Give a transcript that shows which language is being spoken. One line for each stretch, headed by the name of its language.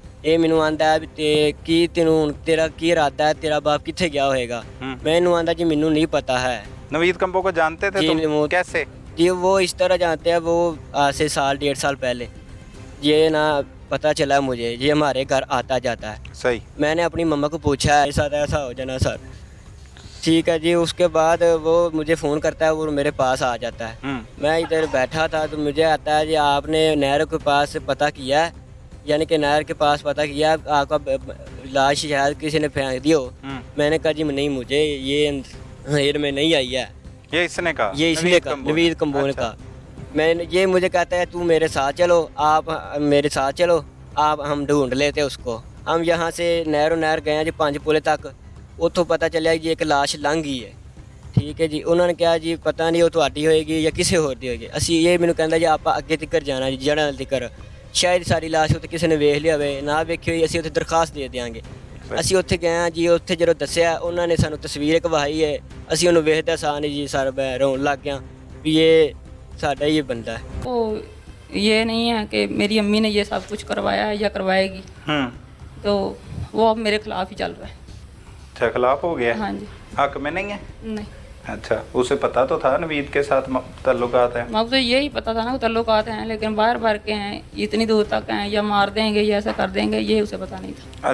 Punjabi: ਇਹ ਮੈਨੂੰ ਆਂਦਾ ਹੈ ਵੀ ਤੇ ਕੀ ਤੈਨੂੰ ਤੇਰਾ ਕੀ ਇਰਾਦਾ ਹੈ, ਤੇਰਾ ਬਾਪ ਕਿੱਥੇ ਗਿਆ ਹੋਏਗਾ? मैं ਇਹਨੂੰ ਆਂਦਾ ਜੀ ਮੈਨੂੰ
Hindi: नहीं पता है। नवीद कंबो को जानते थे जी, तुम? वो- कैसे? जी वो इस तरह जानते हैं, वो आज से 1.5 साल पहले ये ना पता चला मुझे, ये हमारे घर आता जाता है। सही। मैंने अपनी मम्मा को पूछा है साथ ऐसा हो जाना सर, ठीक है जी। उसके बाद वो मुझे फ़ोन करता है, वो मेरे पास आ जाता है। मैं इधर बैठा था तो मुझे आता है जी आपने नहर के पास पता किया है, यानी कि नहर के पास पता किया, आपका लाश शायद किसी ने फेंक दी हो। मैंने कहा जी नहीं, मुझे ये नहर में नहीं आई है। ये इसने कहा? ये इसने कहा, नवीद कंबो ने कहा। मैंने ये मुझे कहता है तू मेरे साथ चलो, आप मेरे साथ चलो, आप हम ढूंढ लेते उसको। हम यहाँ से नहर गए हैं जी 5 पुले तक,
Punjabi: ਉੱਥੋਂ ਪਤਾ ਚੱਲਿਆ ਜੀ ਇੱਕ ਲਾਸ਼ ਲੰਘ ਗਈ ਹੈ। ਠੀਕ ਹੈ ਜੀ, ਉਹਨਾਂ ਨੇ ਕਿਹਾ ਜੀ ਪਤਾ ਨਹੀਂ ਉਹ ਤੁਹਾਡੀ ਹੋਏਗੀ ਜਾਂ ਕਿਸੇ ਹੋਰ ਦੀ ਹੋਏਗੀ। ਅਸੀਂ ਇਹ ਮੈਨੂੰ ਕਹਿੰਦਾ ਜੀ ਆਪਾਂ ਅੱਗੇ ਤੱਕ ਜਾਣਾ ਜੀ, ਜੜ੍ਹਾਂ ਤੱਕ, ਸ਼ਾਇਦ ਸਾਰੀ ਲਾਸ਼ ਉੱਥੇ ਕਿਸੇ ਨੇ ਵੇਖ ਲਿਆ ਹੋਵੇ, ਨਾ ਵੇਖੀ ਹੋਈ ਅਸੀਂ ਉੱਥੇ ਦਰਖਾਸਤ ਦੇ ਦਿਆਂਗੇ। ਅਸੀਂ ਉੱਥੇ ਗਏ ਹਾਂ ਜੀ, ਉੱਥੇ ਜਦੋਂ ਦੱਸਿਆ ਉਹਨਾਂ ਨੇ ਸਾਨੂੰ ਤਸਵੀਰ ਕਵਾਈ ਹੈ, ਅਸੀਂ ਉਹਨੂੰ ਵੇਖਦਾ ਸਾਂ ਜੀ ਸਰ ਮੈਂ ਰੋਣ ਲੱਗ ਗਿਆ ਵੀ ਇਹ ਸਾਡਾ
Hindi: ही बंदा है। वो ये नहीं है कि मेरी अम्मी ने ये सब कुछ करवाया है या करवाएगी, तो वो अब मेरे खिलाफ ही चल रहा है। अच्छा, खिलाफ हो गया? हाँ जी। हक में नहीं है? नहीं, अच्छा, उसे पता तो था नवीद के साथ ताल्लुकात हैं? मैं उसे यही पता था ना कि ताल्लुकात हैं, लेकिन बाहर के हैं, इतनी दूर तक हैं, या मार देंगे या ऐसा कर देंगे, ये उसे पता नहीं था।